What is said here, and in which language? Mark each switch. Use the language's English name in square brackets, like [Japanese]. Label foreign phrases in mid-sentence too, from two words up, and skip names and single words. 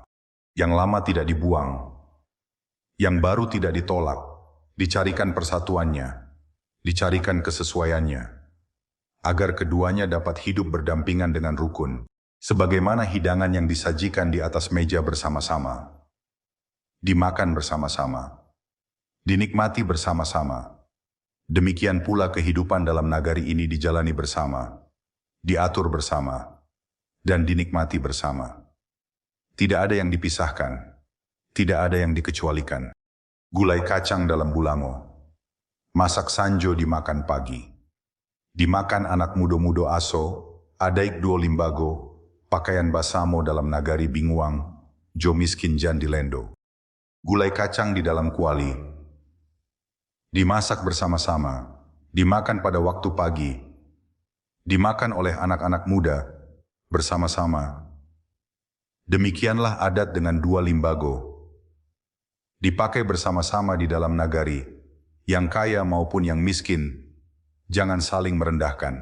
[Indonesian] Yang lama tidak dibuang, yang baru tidak ditolak, dicarikan persatuannya, dicarikan kesesuaiannya, agar keduanya dapat hidup berdampingan dengan rukun, sebagaimana hidangan yang disajikan di atas meja bersama-sama, dimakan bersama-sama, dinikmati bersama-sama. Demikian pula kehidupan dalam nagari ini dijalani bersama, diatur bersama, dan dinikmati bersama. Tidak ada yang dipisahkan, tidak ada yang dikecualikan. [Minangkabau] Gulai kacang dalam bulango, masak sanjo dimakan pagi, dimakan anak mudo-mudo aso, adaik duo limbago, pakaian basamo dalam nagari binguang, jo miskin jan di lendo. [Indonesian] Gulai kacang di dalam kuali, dimasak bersama-sama, dimakan pada waktu pagi, dimakan oleh anak-anak muda, bersama-sama. Demikianlah adat dengan dua limbago, dipakai bersama-sama di dalam nagari, yang kaya maupun yang miskin, jangan saling merendahkan.